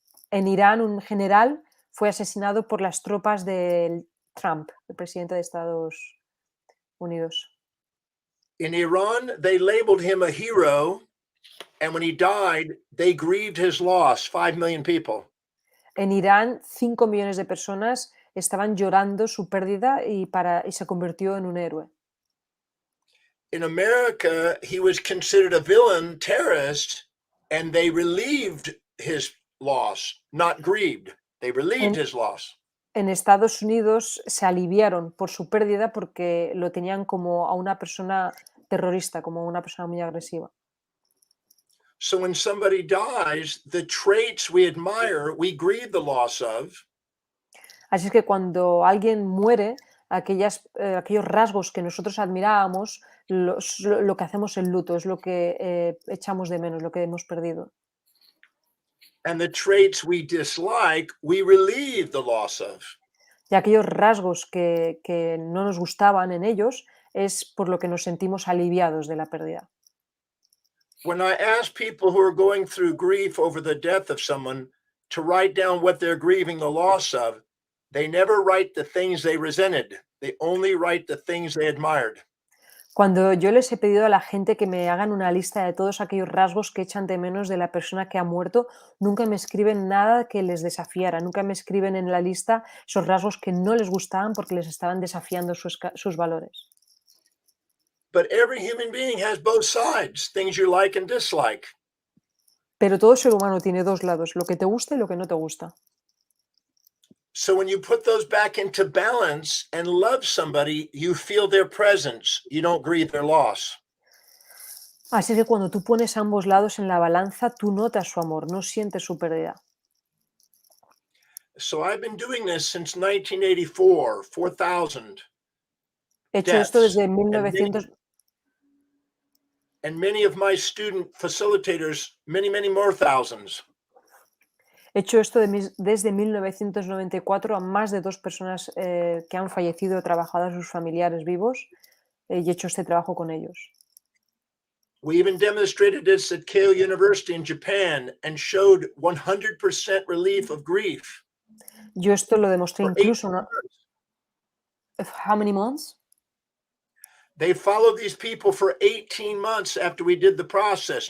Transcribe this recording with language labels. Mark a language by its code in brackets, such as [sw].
[es] En Irán, un general fue asesinado por las tropas de Trump, el presidente de Estados Unidos. [en] In Iran, they labeled him a hero, and when he died, they grieved his loss, 5 million people. [es] En Irán, 5 millones de personas estaban llorando su pérdida y se convirtió en un héroe. [en] In America, he was considered a villain, terrorist, and they relieved his loss, not grieved. They relieved his loss. [es] En Estados Unidos se aliviaron por su pérdida porque lo tenían como a una persona terrorista, como una persona muy agresiva. [en] So when somebody dies, the traits we admire, we grieve the loss of. [es] Así es que cuando alguien muere, aquellos rasgos que nosotros admirábamos, lo que hacemos el luto, es lo que echamos de menos, lo que hemos perdido. [en] And the traits we dislike, we relieve the loss of. [es] Y aquellos rasgos que no nos gustaban en ellos es por lo que nos sentimos aliviados de la pérdida. [en] When I ask people who are going through grief over the death of someone to write down what they're grieving the loss of, they never write the things they resented. They only write the things they admired. [es] Cuando yo les he pedido a la gente que me hagan una lista de todos aquellos rasgos que echan de menos de la persona que ha muerto, nunca me escriben nada que les desafiara, nunca me escriben en la lista esos rasgos que no les gustaban porque les estaban desafiando sus valores. [en] But every human being has both sides, things you like and dislike. [es] Pero todo ser humano tiene dos lados, lo que te gusta y lo que no te gusta. [en] So when you put those back into balance and love somebody, you feel their presence. You don't grieve their loss. [es] Así que cuando tú pones ambos lados en la balanza, tú notas su amor, no sientes su pérdida. [en] So I've been doing this since 1984, 4,000 [es] He hecho esto [en] deaths, [es] desde 1900, [en] and many of my student facilitators, many more thousands. [es] he hecho esto desde 1994 a más de 2 personas que han fallecido, trabajado a sus familiares vivos, y he hecho este trabajo con ellos. [en] We even demonstrated this at Keio University in Japan and showed 100% relief of grief. [es] Yo esto lo demostré [en] For [es] incluso, [en] 18 [es] ¿no? [en] months. How many months? They followed these people for 18 months after we did the process.